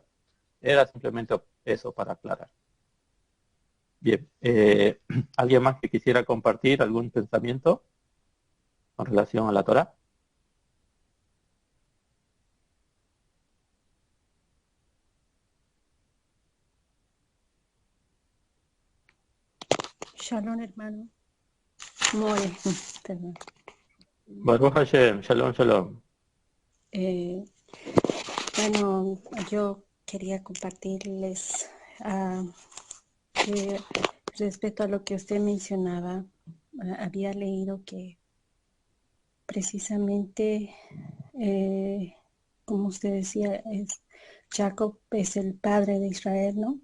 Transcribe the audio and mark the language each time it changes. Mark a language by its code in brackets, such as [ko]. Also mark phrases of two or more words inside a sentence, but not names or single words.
[es] Era simplemente eso para aclarar. Bien, ¿alguien más que quisiera compartir algún pensamiento con relación a la Torá? Shalom, hermano. More, perdón. [he] ברוך השם, שלום, שלום. [es] Bueno, yo quería compartirles que respecto a lo que usted mencionaba, había leído que precisamente, como usted decía, Jacob es el padre de Israel, ¿no?